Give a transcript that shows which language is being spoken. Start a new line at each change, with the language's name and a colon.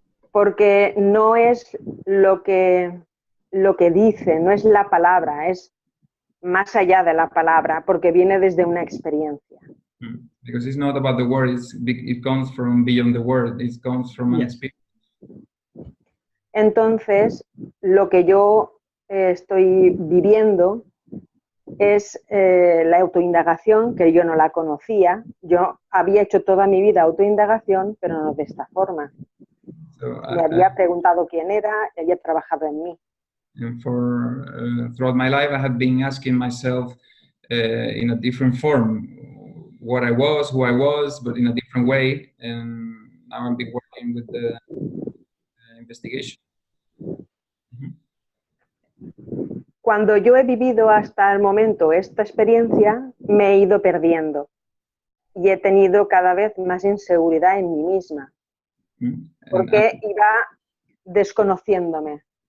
Spanish: Porque no es lo que dice, no es la palabra, es más allá de la palabra, porque viene desde una experiencia.
English: Because it's not about the word, it comes from beyond the word, it comes from an experience.
Spanish: Entonces, lo que yo estoy viviendo es la autoindagación, que yo no la conocía. Yo había hecho toda mi vida autoindagación, pero no de esta forma. Me había preguntado quién era y había trabajado en mí.
English: And throughout my life, I had been asking myself in a different form what I was, who I was, but in a different way. And now I've been working with the investigation.
Spanish: Cuando yo he vivido hasta el momento esta experiencia, me he ido perdiendo y he tenido cada vez más inseguridad en mí misma, porque iba desconociéndome.